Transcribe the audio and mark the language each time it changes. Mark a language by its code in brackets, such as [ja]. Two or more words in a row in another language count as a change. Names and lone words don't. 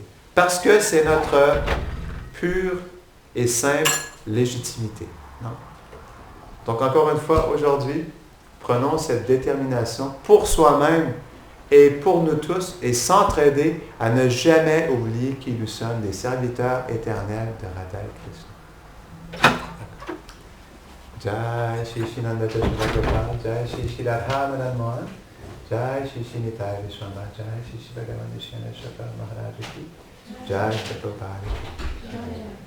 [fr] Parce que c'est notre pure et simple légitimité. Non? Donc, encore une fois, aujourd'hui, prenons cette détermination pour soi-même et pour nous tous, et s'entraider à ne jamais oublier qui nous sommes, des serviteurs éternels de Radha et Krishna. [hi] जय श्री शिनन्द चतुरगोपाल, जय श्री श्री राधा मदन मोहन, जय श्री श्री निताई विश्वम्भ, जय श्री श्री भगवान विश्वनाथ शकर महाराज की, जय श्री प्रभुपाद.